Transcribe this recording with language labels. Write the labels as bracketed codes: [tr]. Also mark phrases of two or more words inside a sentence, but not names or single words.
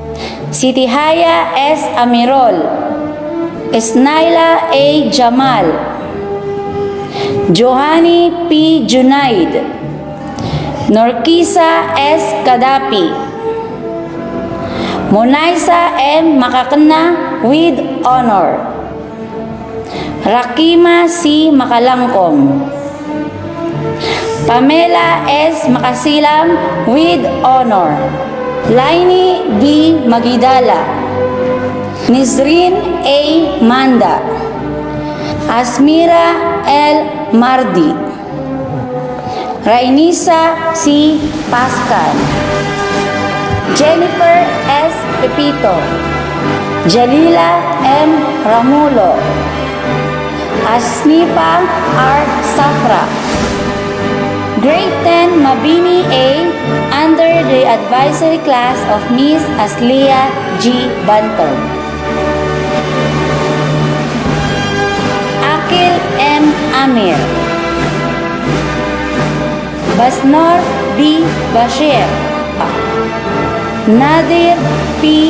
[en] Sitihaya S. Amirol. Isnaila A. Jamal. Johanny P. Junaid, Norkisa S. Kadapi, Monaisa M. Makakana with honor, Rakima C. Makalangkom, Pamela S. Makasilam with honor, Laini B. Magidala, Nizrin A. Manda, Asmira L. Mardi, Rainisa C. Pascal, Jennifer S. Pepito, Jalila M. Ramulo, Asnipa R. Safra, Grade 10 Mabini A under the advisory class of Miss Aslia G. Banton. Akil M. Amir, Basnor B. Bashir, Nadir P.